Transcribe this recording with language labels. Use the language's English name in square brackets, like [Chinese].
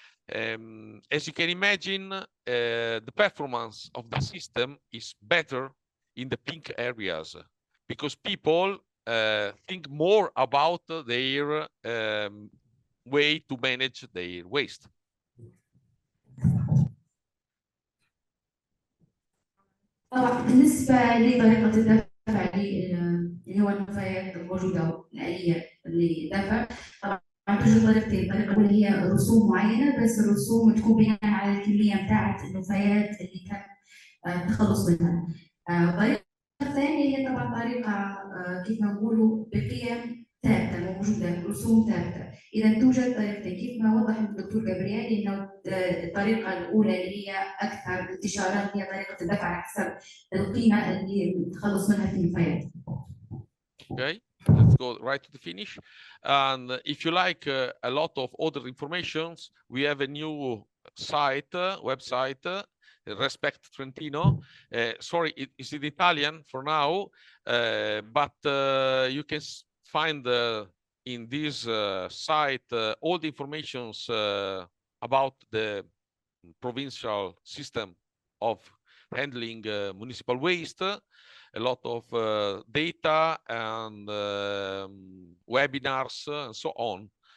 [English] As you can imagine, the performance of the system is better in the pink areas because people think more about their way to manage their waste. [Arabic] طبعا بالنسبة لطريقة الدفع اللي هو النفايات الموجودة الآلية للدفع، طبعا توجد طريقتين. الطريقة الأولى هي رسوم معينة، بس الرسوم تكون بناء على الكمية بتاعت النفايات اللي تم التخلص منها. الطريقة الثانية هي طبعا طريقة كيف ما نقولوا بقيم ثابتة موجودة، رسوم ثابتة. إذا توجد طريقتين كيف ما وضح الدكتور جابرييل إنه الطريقة الأولى اللي هي أكثر انتشارا هي طريقة الدفع على حسب القيمة اللي التخلص منها في النفايات. [English] Okay, let's go right to the finish. And if you like a lot of other informations, we have a new site, website, Respect Trentino. Sorry, it's in Italian for now, but you can find in this site all the informations about the provincial system of handling municipal waste, a lot of data and webinars and so on.